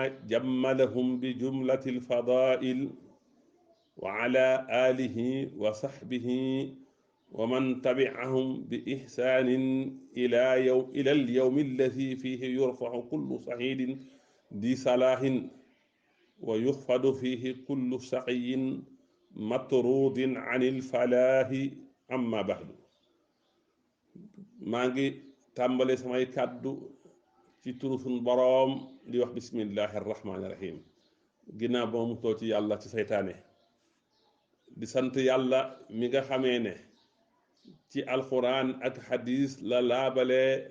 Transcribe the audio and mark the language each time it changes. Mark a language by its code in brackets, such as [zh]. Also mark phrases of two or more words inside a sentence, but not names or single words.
[ar] جملهم بجملة الفضائل وعلى آله وصحبه ومن تبعهم بإحسان إلى اليوم الذي فيه يرفع كل صعيد ذي صلاح ويخفض فيه كل شقي مطرود عن الفلاح أما بعد [wo] maa ngi tàmbale samay kàddu ci turu sunu boroom di wax [ar] بسم الله الرحمن الرحيم [wo] ginnaaw ba mu too ci yàlla ci seytaane di sant yàlla mi nga xamee ne ci alxuraan ak xadis la laabale